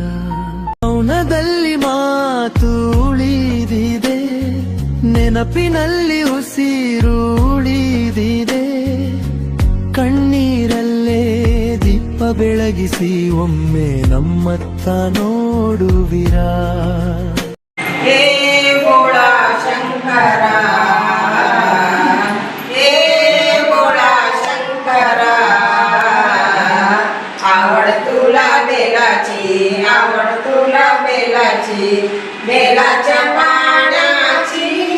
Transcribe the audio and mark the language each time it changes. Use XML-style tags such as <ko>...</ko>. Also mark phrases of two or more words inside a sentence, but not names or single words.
<kn>ಮೌನದಲ್ಲಿ ಮಾತು ಉಳಿದಿದೆ, ನೆನಪಿನಲ್ಲಿ ಉಸಿರು ಉಳಿದಿದೆ. ಕಣ್ಣೀರಲ್ಲೇ ದೀಪ ಬೆಳಗಿಸಿ ಒಮ್ಮೆ ನಮ್ಮತ್ತ ನೋಡುವಿರಾ.</kn> <mr>हे भोळा शंकरा, हे भोळा शंकरा, आवड तुला बेलाची, आवड तुला बेलाची, बेलाच्या पाण्याची.</mr>